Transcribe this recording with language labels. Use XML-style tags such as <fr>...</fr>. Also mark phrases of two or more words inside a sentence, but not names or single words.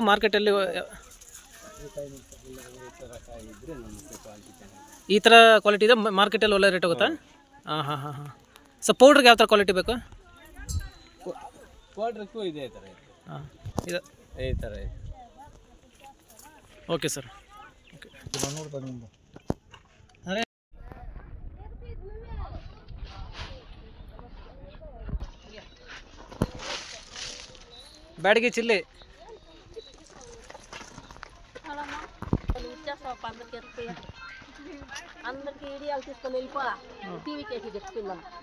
<kn>ಮಾರ್ಕೆಟಲ್ಲಿ ಈ ಥರ ಕ್ವಾಲಿಟಿ ಇದೆ, ಮಾರ್ಕೆಟಲ್ಲಿ ಒಳ್ಳೆ ರೇಟ್ ಹೋಗುತ್ತಾ? ಹಾಂ ಹಾಂ ಹಾಂ ಹಾಂ ಸರ್ ಪೌಡ್ರಿಗೆ ಯಾವ ಥರ ಕ್ವಾಲಿಟಿ ಬೇಕು? ಪೌಡ್ರಿಗೂ ಇದೇ ಥರ. ಹಾಂ ಇದು ಈ ಥರ.</kn> <en>okay sir.</en> <kn>ಓಕೆ ಅದೇ బ్యాడగి చిల్లి</kn> <te>అందరికి ఐడియాలు తీసుకొని వెళ్ళిపో టీవీ కేసి చెప్తున్నాను.</te>